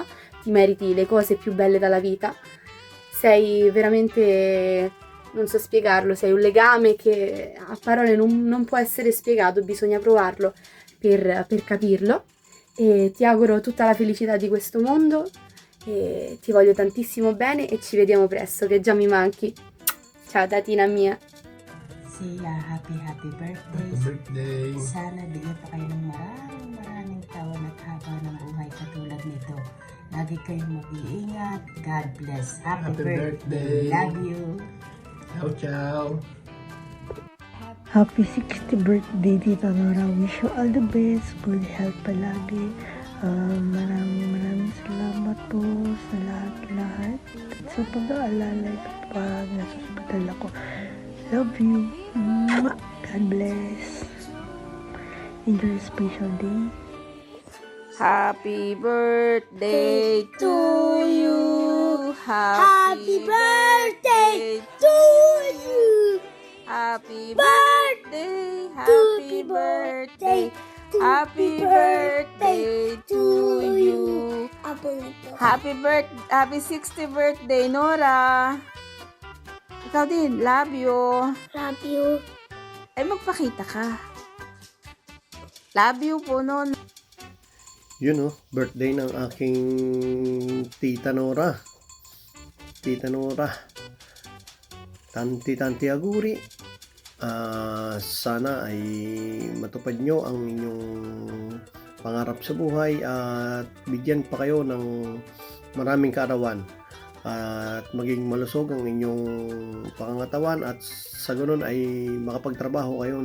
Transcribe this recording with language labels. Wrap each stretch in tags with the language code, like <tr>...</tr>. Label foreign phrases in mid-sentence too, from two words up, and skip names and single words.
<it>Ti meriti le cose più belle dalla vita, sei veramente, non so spiegarlo, sei un legame che a parole non può essere spiegato, bisogna provarlo per capirlo e ti auguro tutta la felicità di questo mondo e ti voglio tantissimo bene e ci vediamo presto che già mi manchi. Ciao tatina mia.</it> <en>Siya, happy birthday. Happy birthday!</en> <tl>Sana bigyan pa kayo ng maraming taon at haba ng buhay katulad nito. Lagi kayong mag-iingat.</tl> <en>God bless. Happy birthday. birthday. Love you.</en> <it>Ciao ciao!</it> <en>Happy 60th birthday, Tita Nora. Wish you all the best. Good health palagi.</en> <tl>Maraming salamat po sa lahat-lahat. At sa pag-aalala pag nasa hospital ako.</tl> <en>Love you. God bless. Enjoy a special day. Happy birthday to you! Happy birthday to you! Happy birthday! Happy birthday! Happy birthday to you! Happy 60th birthday, Nora!</en> <tl>Ikaw din,</tl> <en>love you! Love you.</en> <tl>Ay, magpakita ka.</tl> <en>Love you</en> <tl>po, non. Yun birthday ng aking Tita Nora.</tl> <it>Tita Nora. Tanti auguri.</it> <tl>Sana ay matupad nyo ang inyong pangarap sa buhay at bigyan pa kayo ng maraming kaarawan at maging malusog ang inyong pangangatawan at sa ganun ay makapagtrabaho kayo</tl>